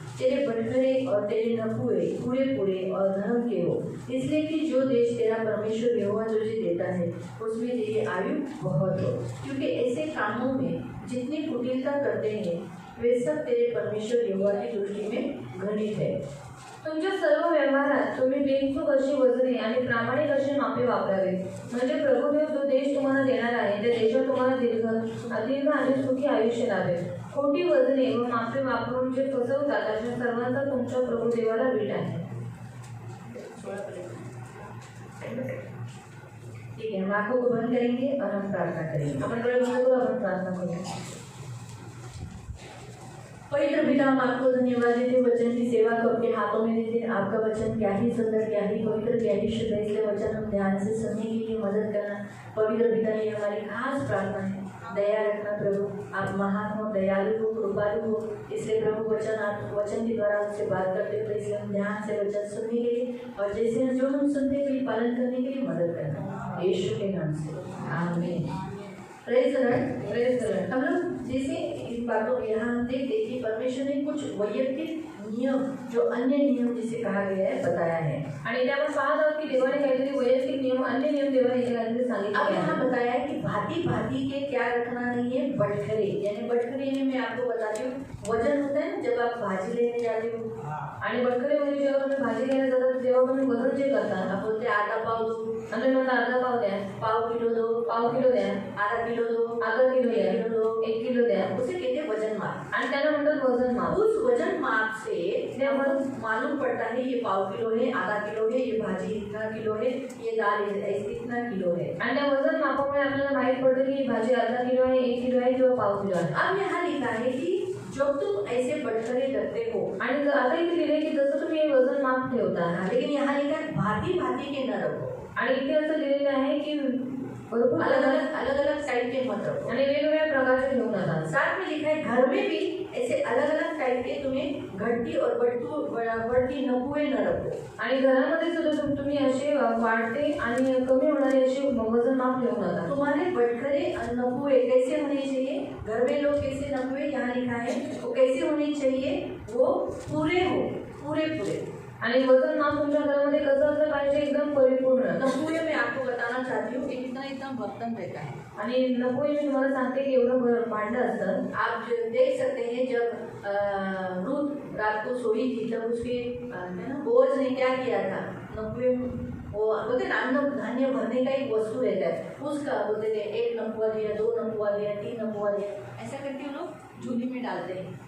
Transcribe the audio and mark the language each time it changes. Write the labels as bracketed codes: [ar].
[hi] तेरे बटखरे और तेरे नपुए पूरे पूरे और धर्म के हो, इसलिए कि जो देश तेरा परमेश्वर यहोवा तुझे देता है उसमें तेरी आयु बहुत हो। क्योंकि ऐसे कामों में जितनी कुटिलता करते हैं वे सब तेरे परमेश्वर यहोवा की दृष्टी में घृणित है। [mr] तुमच्या सर्व व्यवहारात तुम्ही बेचूक अशी वजने आणि प्रामाणिक अशी मापे वापरावे, म्हणजे प्रभुदेव जो देश तुम्हाला देणार आहे त्या देशात तुम्हाला दीर्घ आणि सुखी आयुष्य लाभेल। खोटी वजने व मापे वापरून जे फसवतात अशा सर्वांचा तुमच्या प्रभुदेवाला वीट आहे। [hi] ठीक है, हम आंखों को बंद करेंगे और हम प्रार्थना करेंगे। [mr] आपण डोळे बंद करू, आपण प्रार्थना करू। [hi] पवित्र पिता, हम आपको धन्यवाद देते वचन की सेवा को आपके हाथों में देते। आपका वचन क्या ही सुंदर, क्या ही पवित्र, क्या ही शुद्ध, इसलिए वचन हम ध्यान से सुनने के लिए मदद करना। पवित्र पिता, ये हमारी खास प्रार्थना है। दया रखना प्रभु, आप महान हो, दयालु हो, कृपालु हो, इसलिए प्रभु वचन के द्वारा उससे बात करते हो, इसलिए हम ध्यान से वचन सुनने के लिए और जैसे जो हम सुनते हैं पालन करने के लिए मदद करना, यीशु के नाम से आमीन। [en] Praise the lord, praise the lord. [hi] हम लोग जैसे इन बातों यहाँ हम देखते कि परमेश्वर ने कुछ वैयक्तिक नियम जो अन्य नियम जिसे कहा गया है बताया है। [mr] आणि इथे आपण पाहत आहोत की देवाने काहीतरी वैयक्तिक नियम, अन्य नियम देवाने इथे काहीतरी सांगितले [hi] अब [mr] आहे। [hi] यहाँ बताया है कि भांति भांति के क्या रखना नहीं है, बटखरे, यानी बटखरे यानी मैं आपको बताती हूँ वजन होता है जब आप भाजी लेने जाते हो, [mr] आणि बटखरे म्हणजे जेव्हा तुम्ही भाजी घ्यायला जातात तेव्हा तुम्ही वजन जे करता, [hi] आप बोलते आधा पाव दो, [mr] आणि म्हणता अर्धा पाव द्या, [hi] पाव किलो दो, [mr] पाव किलो द्या, [hi] आधा किलो दो, [mr] अर्धा किलो द्या, [hi] 1 किलो दो, [mr] 1 किलो द्या, [hi] उसे कहते हैं वजन माप। [mr] आणि त्याला म्हणतात वजन माप। [hi] उस वजन माप से मालूम पड़ता है ये पाव किलो है, आधा किलो है, ये भाजी इतना किलो है, ये दाल इतना किलो है। [mr] आणि त्या वजन मापामुळे आपल्याला माहित पडतं की ही भाजी अर्धा किलो आहे, 1 किलो आहे किंवा पाव किलो आहे। [hi] अब यहाँ लिखा है कि जब तुम ऐसे बटखरे रखते हो, [mr] आणि आता इथे लिहिले की जसं तुम्ही हे वजन माप ठेवता, [hi] लेकिन यहाँ लिखा है भांति भांति के न रखो। [mr] आणि इथे असं लिहिलेलं आहे की भरपूर [hi] अलग अलग टाइप के मत रखो [mr] आणि वेगवेगळ्या प्रकारचे घेऊ नका। [hi] साथ में लिखा है घर में भी ऐसे अलग अलग टाइप के तुम्हें घटती और बढ़ती नपुए न रखो। [mr] आणि घरामध्ये सुद्धा तुम्ही असे वाढते आणि कमी होणारे असे वजन माप ठेवू नका। [hi] तुम्हारे बटखरे और नपुए कैसे होने चाहिए, घर में लोग कैसे नपुए, यहाँ लिखा है वो कैसे होने चाहिए, वो पूरे हो, पूरे पूरे। [mr] आणि वजन माप तुमच्या घरामध्ये कसं असलं पाहिजे, एकदम परिपूर्ण। [hi] नपुए में आपको बताना चाहती हूँ कि कितना एकदम बर्तन रहता है। [mr] आणि नपुए मी तुम्हाला सांगते की एवढं भांडं असतं। [hi] आप जो देख सकते हैं जब रूथ रात को सोई थी तब उसके बोझ ने क्या किया था, नपुए वो बोलते अन्न धान्य भरने का एक वस्तु रहता है, उसका बोलते थे 1 नपुआ दिया, 2 नपुआ दिया, 3 नपुआ दिया, ऐसा करके वो लोग झूली में डालते हैं।